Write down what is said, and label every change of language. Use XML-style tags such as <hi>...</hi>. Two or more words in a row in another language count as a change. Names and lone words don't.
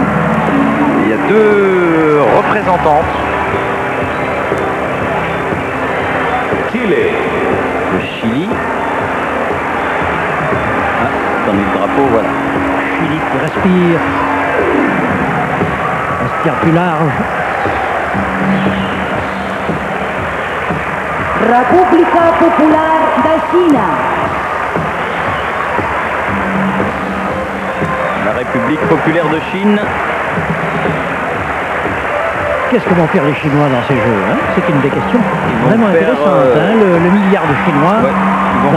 <fr>Il y a deux représentantes. Chile. Le Chili. Ah, dans le drapeau, voilà. Chili qui respire. Respire plus large.</fr> <es>República Popular de Chine.</es> <fr>La République populaire de Chine. Qu'est-ce que vont faire les Chinois dans ces jeux, hein? C'est une des questions vont vraiment faire, intéressantes. Hein, le milliard de Chinois. Ouais, ils vont</fr>